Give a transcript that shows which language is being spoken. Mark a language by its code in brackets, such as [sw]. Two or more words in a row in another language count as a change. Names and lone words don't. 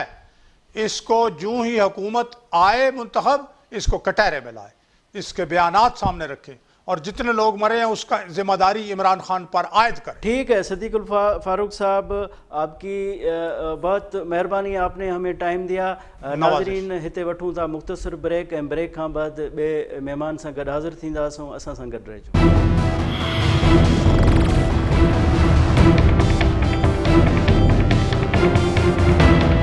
[ur] اس کو جو ہی حکومت آئے منتخب، اس کو کٹہرے میں لائے، اس کے بیانات سامنے رکھیں، اور جتنے لوگ مرے ہیں اس کا ذمہ داری عمران خان پر عائد کریں۔ ٹھیک ہے صدیق فاروق صاحب، آپ کی بہت مہربانی، آپ نے ہمیں ٹائم دیا۔ [sd] ناظرین ہتے وٹھوں تا مختصر بریک، ऐं ब्रेक खां बाद ॿिए महिमान सां गॾु हाज़िर थींदासूं، असां सां गॾु रहिजो۔ ہیں.